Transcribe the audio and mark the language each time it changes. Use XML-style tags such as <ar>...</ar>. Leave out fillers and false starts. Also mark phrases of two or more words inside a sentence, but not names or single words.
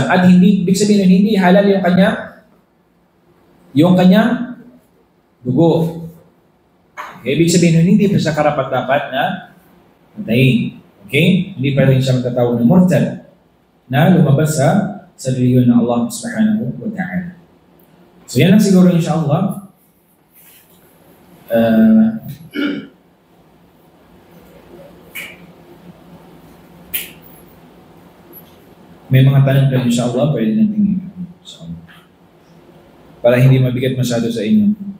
<tl>At hindi, ibig sabihin, hindi halal yung kanyang dugo. Okay? Ibig sabihin, hindi pa siya karapat-dapat na patayin. Okay? Hindi pa rin siya matatawag ng murtad na lumabas sa reliyon ng Allah</tl> <ar>سبحانه وتعالى.</ar> <tl>So yan lang siguro insyaAllah. May mga tanong kayo insyaAllah, pwede natin insyaAllah. Para hindi mabigat masyado sa inyo.</tl>